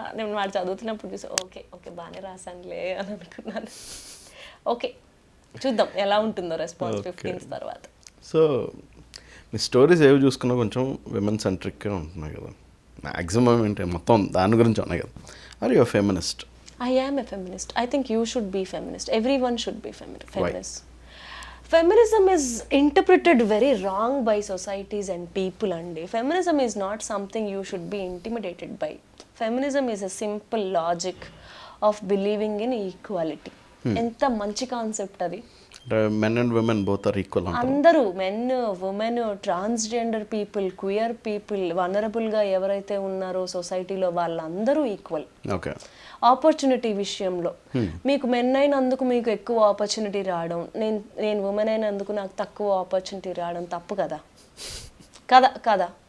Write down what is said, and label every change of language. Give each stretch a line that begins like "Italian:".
Telugu: నేను వాడు చదువుతున్నప్పుడు చూసి ఓకే బాగానే రాసానులే అని అనుకున్నాను. ఓకే చూద్దాం ఎలా ఉంటుందో రెస్పాన్స్ 15 తర్వాత. సో మీ స్టోరీస్ ఏవి చూసుకున్నా కొంచెం విమెన్ సెంట్రిక్గా ఉంటున్నాయి కదా, మ్యాక్సిమం ఏంటి మొత్తం దాని గురించి ఉన్నాయి కదా.
English: Are you feminist? I am a feminist. I think you should be feminist. Everyone should be feminist. Feminism is interpreted very wrong by societies and people. And feminism is not something you should be intimidated by. Feminism is a simple logic of believing in equality.
Telugu: ఎంత మంచి concept అది. అంటే
English: men and women both are equal
Telugu: అంటారు. అందరూ men, women, transgender people, queer people, వనరబుల్గా ఎవరైతే ఉన్నారో సొసైటీలో వాళ్ళందరూ ఈక్వల్. ఓకే. ఆపర్చునిటీ విషయంలో మీకు మెన్ అయినందుకు మీకు ఎక్కువ ఆపర్చునిటీ రావడం, నేను ఉమెన్ అయినందుకు నాకు తక్కువ ఆపర్చునిటీ రావడం తప్పు కదా కదా.